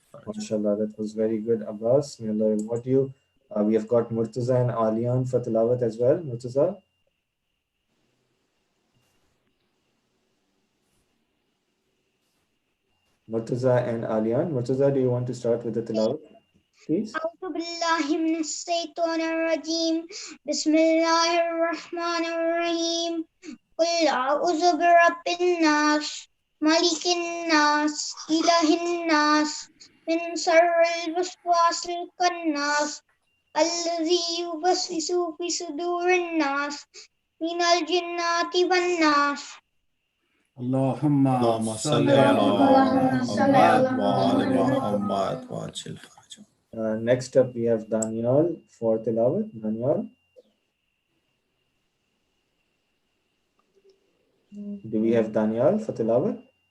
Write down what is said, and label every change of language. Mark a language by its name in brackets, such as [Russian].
[English] MashaAllah, that was very good, Abbas. May Allah reward you. We have got Murtaza and Aliyan for tilawat as well. Murtaza? Murtaza and Aliyan. Murtaza, do you want to start with the tilawat, please? [Arabic] أعوذ بالله من الشيطان الرجيم بسم الله الرحمن الرحيم قل أعوذ برب الناس ملك الناس إله الناس من شر الوسواس الخناس الذي يوسوس في صدور الناس من الجنة والناس. اللهم صل على محمد وآل محمد وعجل فرجهم. [English] Next up, we have Daniel for tilawat. Daniel? Do we have Daniel for tilawat?